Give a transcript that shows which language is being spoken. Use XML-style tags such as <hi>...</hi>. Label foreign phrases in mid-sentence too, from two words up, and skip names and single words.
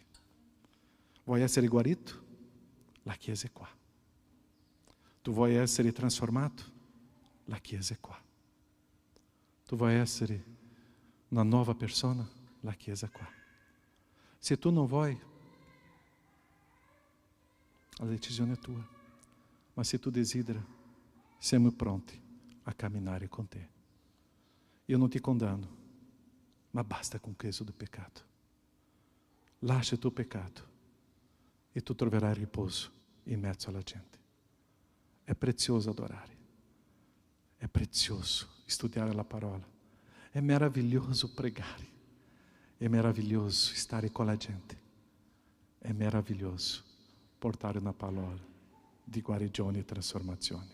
<it>Vuoi essere guarito? La Chiesa è qua. Tu vuoi essere trasformato? La Chiesa è qua. Tu vuoi essere una nuova persona? La Chiesa è qua. Se tu non vuoi,</it> <pt>A decisão é tua. Mas se tu desidera,</pt> <it>siamo pronti a camminare</it> <pt>com te. Eu não te condeno, mas basta com o peso do pecado.</pt> <it>Lascia</it> <pt>o teu pecado</pt> <it>e tu troverai riposo in mezzo alla gente. È prezioso adorare. È prezioso studiare la parola. È meraviglioso pregare. È meraviglioso stare con la gente. È meraviglioso portare una parola di guarigione e trasformazione.</it>